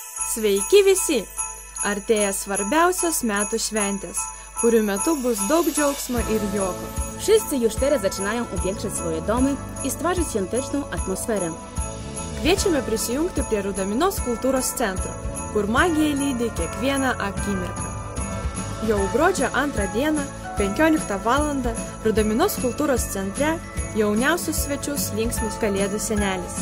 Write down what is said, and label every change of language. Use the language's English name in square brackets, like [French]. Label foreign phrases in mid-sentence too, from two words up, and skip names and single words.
[Lithuanian] Sveiki visi! Artėja svarbiausios metų šventės, kurių metu bus daug džiaugsmo ir juoko. [Polish] Wszyscy już teraz zaczynają upiększać swoje domy i stwarzać świąteczną atmosferę. [Lithuanian] Kviečiame prisijungti prie Rudaminos kultūros centro, kur magija lydi kiekvieną akimirką. Jau gruodžio 2 dieną, 15 val. Rudaminos kultūros centre jauniausius svečius linksmis Kalėdų senelis.